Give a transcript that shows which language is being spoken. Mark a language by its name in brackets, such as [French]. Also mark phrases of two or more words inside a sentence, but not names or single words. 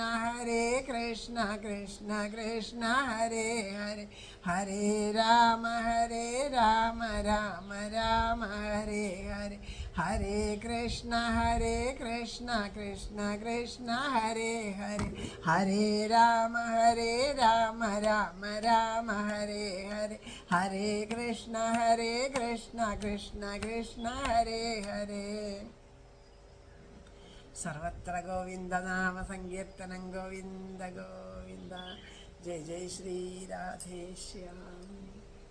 [Sanskrit] कृष्ण कृष्ण हरे हरे, हरे राम राम राम हरे हरे, हरे कृष्ण कृष्ण कृष्ण हरे हरे, हरे राम राम राम हरे हरे, हरे कृष्ण कृष्ण हरे हरे. [Malayalam] സർവത്ര ഗോവിന്ദനാമ സങ്കീർത്തനം ഗോവിന്ദ ഗോവിന്ദ. [Sanskrit] जय जय श्री राधेश्याम.